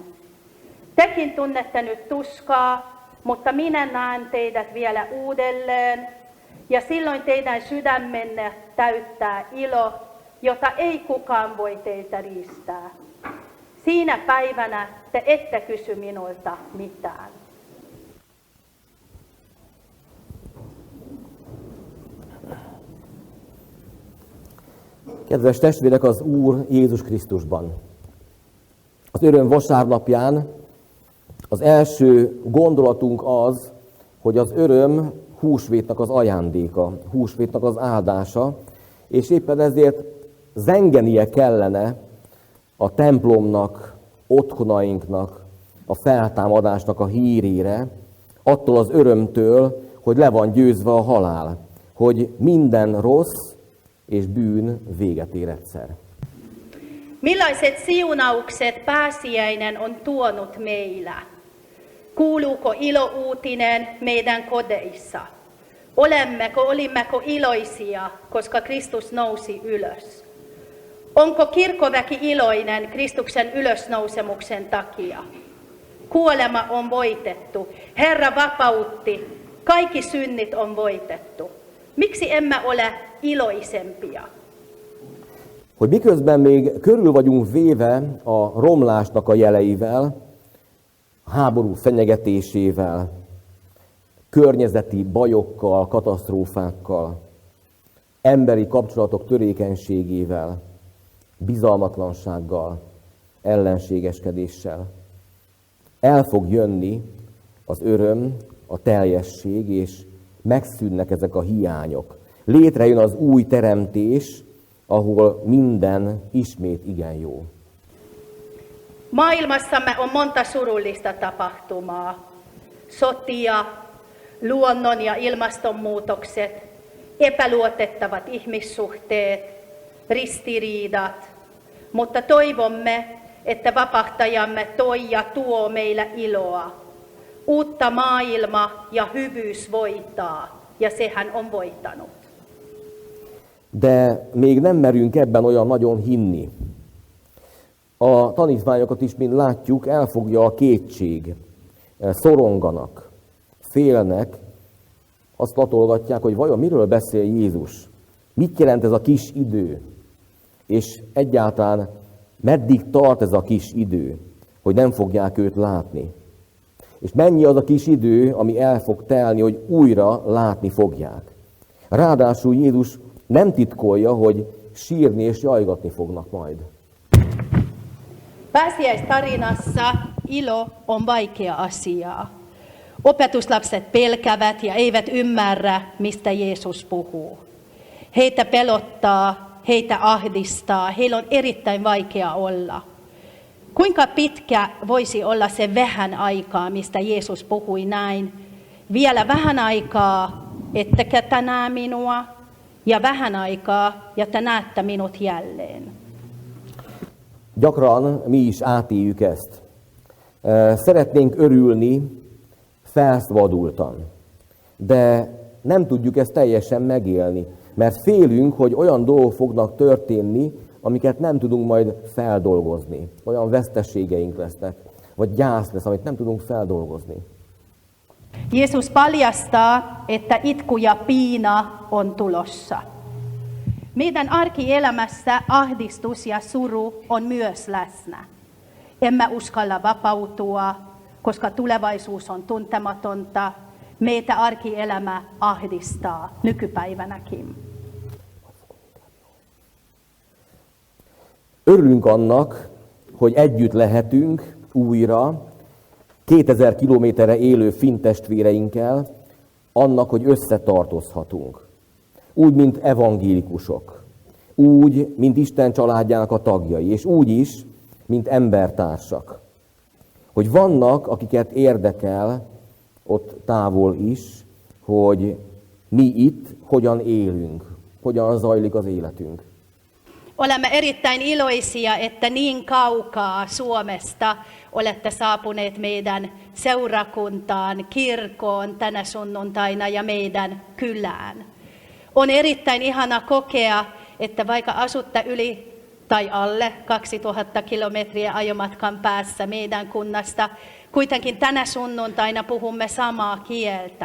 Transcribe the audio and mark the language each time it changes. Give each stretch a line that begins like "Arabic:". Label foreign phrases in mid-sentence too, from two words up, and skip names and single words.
Finnish: Tekin tunnette nyt tuskaa, mutta minä näen teidät vielä uudelleen, ja silloin teidän sydämenne täyttää ilo, jota ei kukaan voi teiltä riistää. Siinä päivänä te ette kysy minulta mitään.
Hungarian: Kedves testvérek, az Úr Jézus Krisztusban. Az öröm vasárnapján az első gondolatunk az, hogy az öröm húsvétnak az ajándéka, húsvétnak az áldása, és éppen ezért zengenie kellene a templomnak, otthonainknak, a feltámadásnak a hírére, attól az örömtől, hogy le van győzve a halál, hogy minden rossz és bűn véget ér egyszer.
Finnish: Millaiset siunaukset pääsiäinen on tuonut meillä? Kuuluuko ilouutinen meidän kodeissa? Olimmeko iloisia, koska Kristus nousi ylös? Onko kirkkoväki iloinen Kristuksen ylösnousemuksen takia? Kuolema on voitettu, Herra vapautti, kaikki synnit on voitettu. Miksi emme ole iloisempia?
Hungarian: Hogy miközben még körül vagyunk véve a romlásnak a jeleivel, a háború fenyegetésével, környezeti bajokkal, katasztrófákkal, emberi kapcsolatok törékenységével, bizalmatlansággal, ellenségeskedéssel. El fog jönni az öröm, a teljesség, és megszűnnek ezek a hiányok. Létrejön az új teremtés, ahol minden ismét igen jó.
Finnish: Maailmassamme on monta surullista tapahtumaa. Sotia, luonnon ja ilmastonmuutokset, epäluotettavat ihmissuhteet, ristiriidat. Mutta toivomme, että vapahtajamme toi ja tuo meillä iloa. Uutta maailma ja hyvyys voittaa, ja sehän on voittanut.
Hungarian: De még nem merünk ebben olyan nagyon hinni. A tanítványokat is, mint látjuk, elfogja a kétség. Szoronganak, félnek, azt latolgatják, hogy vajon miről beszél Jézus. Mit jelent ez a kis idő? És egyáltalán meddig tart ez a kis idő, hogy nem fogják őt látni. És mennyi az a kis idő, ami el fog telni, hogy újra látni fogják. Ráadásul Jézus nem titkolja, hogy sírni és jajgatni fognak majd.
Finnish: Pääsiäistarinassa ilo on vaikea asia. Opetuslapset pelkävät ja eivät ymmärrä, mistä Jeesus puhuu. Heitä pelottaa, heitä ahdistaa, heillä on erittäin vaikea olla. Kuinka pitkä voisi olla se vähän aikaa, mistä Jeesus puhui näin? Vielä vähän aikaa, ettekä te näe minua, ja vähän aikaa, ja te näette minut jälleen.
Hungarian: Gyakran mi is átéljük ezt. Szeretnénk örülni felszabadultan, de nem tudjuk ezt teljesen megélni, mert félünk, hogy olyan dolgok fognak történni, amiket nem tudunk majd feldolgozni. Olyan veszteségeink lesznek, vagy gyász lesz, amit nem tudunk feldolgozni.
Finnish: Jeesus paljastaa, että itku ja piina on tulossa. Meidän arkielämässä ahdistus ja suru on myös läsnä. Emme uskalla vapautua, koska tulevaisuus on tuntematonta. Meitä arkielämä ahdistaa nykypäivänäkin.
Hungarian: Örülünk annak, hogy együtt lehetünk újra 2000 kilométerre élő finn testvéreinkkel, annak, hogy összetartozhatunk. Úgy, mint evangélikusok, úgy, mint Isten családjának a tagjai, és úgy is, mint embertársak. Hogy vannak, akiket érdekel ott távol is, hogy mi itt hogyan élünk, hogyan zajlik az életünk.
Finnish: Olemme erittäin iloisia, että niin kaukaa Suomesta olette saapuneet meidän seurakuntaan, kirkkoon tänä sunnuntaina ja meidän kylään. On erittäin ihana kokea, että vaikka asutte yli tai alle 2000 kilometriä ajomatkan päässä meidän kunnasta, kuitenkin tänä sunnuntaina puhumme samaa kieltä.